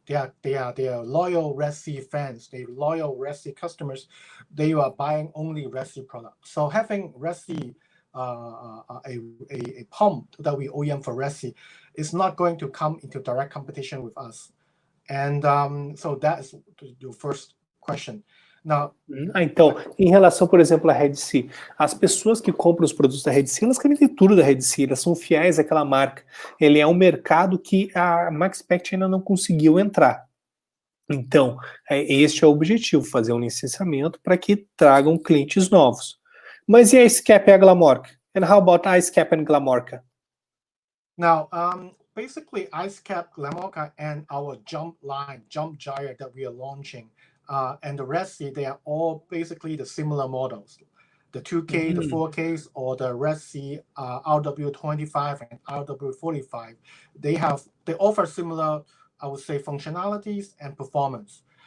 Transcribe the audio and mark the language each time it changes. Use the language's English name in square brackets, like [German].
[English] They are loyal Resi fans. They loyal Resi customers. They are buying only Resi products. So having Resi, a pump that we OEM for Resi, is not going to come into direct competition with us. And so that is your first question. Now, [Portuguese] Então, em relação, por exemplo, à Red Sea, as pessoas que compram os produtos da Red Sea, elas querem ter tudo da Red Sea, elas são fiéis àquela marca. Ele é um mercado que a Maxspect ainda não conseguiu entrar. Então, este é o objetivo, fazer um licenciamento para que tragam clientes novos. Mas e a Scap e a Glamorca? [English] And how about a Scap and Glamorca? now, basically, IceCap, Glamorca, and our jump line, jump Gyre that we are launching, and the Red Sea, they are all basically the similar models. The 2K, the 4Ks, or the Red Sea RW25 and RW45, they offer similar, I would say, functionalities and performance.